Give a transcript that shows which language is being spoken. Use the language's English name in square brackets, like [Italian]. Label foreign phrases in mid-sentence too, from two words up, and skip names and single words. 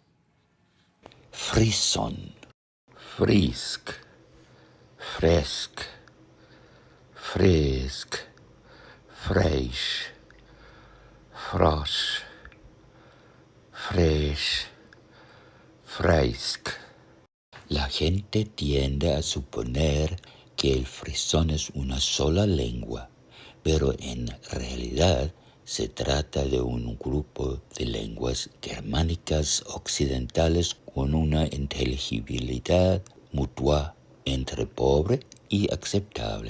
[Spanish] Frisson, frisk, frisk, frisk, fresh, frosh, fresh, frisk. La gente tiende a suponer que el frisón es una sola lengua, pero en realidad se trata de un grupo de lenguas germánicas occidentales con una inteligibilidad mutua entre pobre y aceptable.